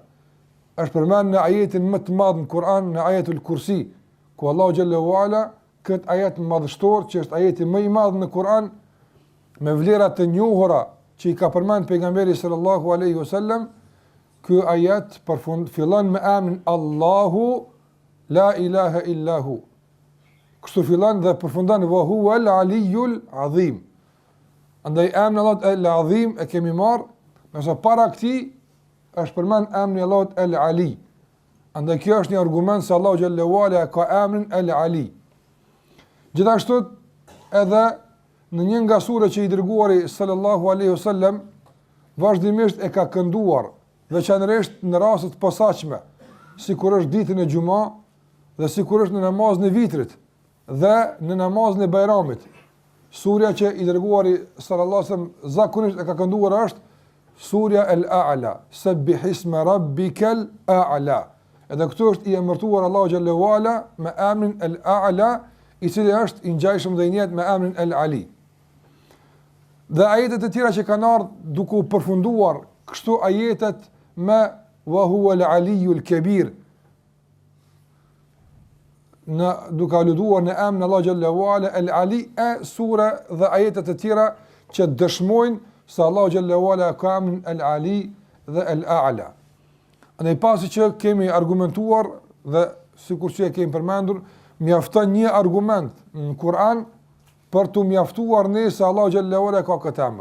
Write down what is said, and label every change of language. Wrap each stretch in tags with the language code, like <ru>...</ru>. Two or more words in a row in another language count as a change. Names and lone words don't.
<sq>Është përmend në ajetin më të madh në Kur'an, në</sq> <ar>آية الكرسي,</ar> <sq>ku Allahu</sq> <ar>جل وعلا</ar> <sq>këtë ajet madhështor që është ajeti më i madh në Kur'an me vlera të njohura që i ka përmend pejgamberi</sq> <ar>صلى الله عليه وسلم.</ar> <sq>Ky ajet fillon me emrin Allahu</sq> <ar>لا إله إلا هو.</ar> <sq>Kështu fillon dhe përfundon</sq> <ar>وهو العلي العظيم.</ar> <sq>Andaj emri Allahut El-Azim e kemi marr, nëse para këtij është përmend emri Allahut El-Ali. Andaj kjo është një argument se Allahu</sq> <ar>جل وعلا</ar> <sq>ka emrin El-Ali. Gjithashtu edhe në një nga surat që i dërguari</sq> <ar>صلى الله عليه وسلم</ar> <sq>vazhdimisht e ka kënduar, veçanërisht në raste të posaçme, sikur është ditën e Xhumë dhe sikur është në namazin e vitrit dhe në namazin e Bajramit. surja që i dërguari</sq> <ar>صلى الله عليه وسلم</ar> <sq>zakonisht e ka kënduar është surja Al-A'la,</sq> <ar>سبح اسم ربك الأعلى.</ar> <sq>Edhe këtu është i emërtuar Allahu</sq> <ar>جل وعلا</ar> <sq>me emrin Al-A'la, i cili është i ngjashëm dhe i njëjtë me emrin Al-Ali. Dhe ajetet e tjera që kanë ardhur duke u përfunduar kështu ajetet me</sq> <ar>وهو العلي الكبير,</ar> <sq>në duke aluduar në emrin Allah</sq> <ar>جل وعلا</ar> <sq>Al-Ali, sura dhe ajetet e tjera që dëshmojnë se Allah</sq> <ar>جل وعلا</ar> <sq>ka emrin Al-Ali dhe Al-A'la. Në pasi që kemi argumentuar dhe sikur që e kemi përmendur, mjafton një argument në Kur'an për të mjaftuar ne se Allah</sq> <ar>جل وعلا</ar> <sq>ka këtë emër.</sq>